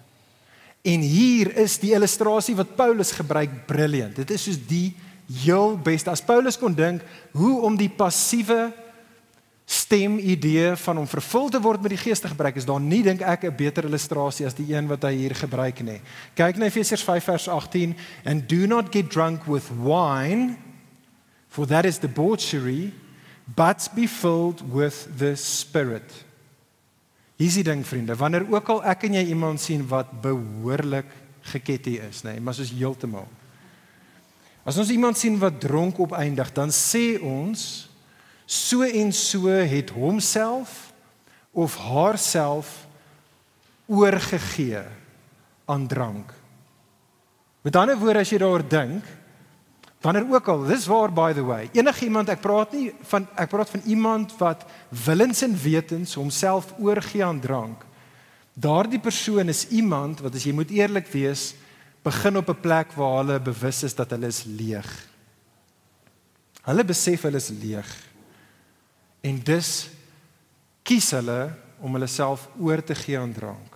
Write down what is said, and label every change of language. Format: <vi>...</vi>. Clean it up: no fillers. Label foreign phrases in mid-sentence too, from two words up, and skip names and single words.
<af>En hier is die illustrasie wat Paulus gebruik briljant. Dit is soos die heel beste. As Paulus kon dink hoe om die passiewe stemidee van om vervul te word met die Gees te gebruik, is daar nie, dink ek, 'n beter illustrasie as die een wat hy hier gebruik nie. Kyk na Efesiërs 5 vers 18,</af> <en>and do not get drunk with wine, for that is debauchery, but be filled with the Spirit.</en> <af>Hier is die ding, vriende, wanneer ook al ek en jy iemand sien wat behoorlik geketty is, nee, maar soos heeltemal. As ons iemand sien wat dronk opeindig, dan sê ons, so en so het homself of haarself oorgegee aan drank. Met ander woorde, as jy daaroor dink, wanneer ook al, dis waar</af> <en>by the way,</en> <af>enige iemand, ek praat van iemand wat willens en wetens homself oorgee aan drank, daardie persoon is iemand wat, as jy moet eerlik wees, begin op 'n plek waar hulle bewus is dat hulle is leeg. Hulle besef hulle is leeg. En dus kies hulle om hulle self oor te gee aan drank.</af>